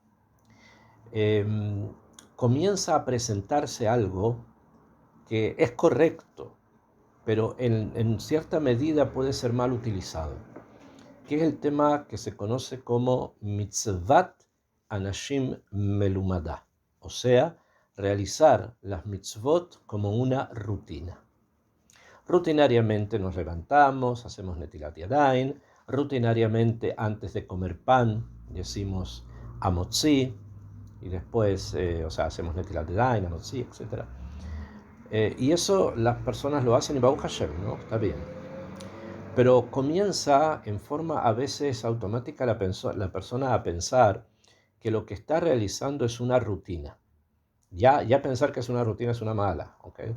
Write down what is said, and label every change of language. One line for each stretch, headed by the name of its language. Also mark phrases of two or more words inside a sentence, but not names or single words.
Spanish: comienza a presentarse algo que es correcto, pero en cierta medida puede ser mal utilizado, que es el tema que se conoce como
Hebrew: מצות אנשים מלמדה,
Spanish: o sea, realizar las mitzvot como una rutina. Rutinariamente nos levantamos, hacemos
Hebrew: נטילת ידים,
Spanish: rutinariamente antes de comer pan decimos amotzi, y después, hacemos
Hebrew: נטילת ידים,
Spanish: amotzi, etc. Y eso las personas lo hacen y
Hebrew: ברוך השם,
Spanish: ¿no? Está bien. Pero comienza en forma a veces automática la persona a pensar que lo que está realizando es una rutina. Ya pensar que es una rutina es una mala, ¿okay?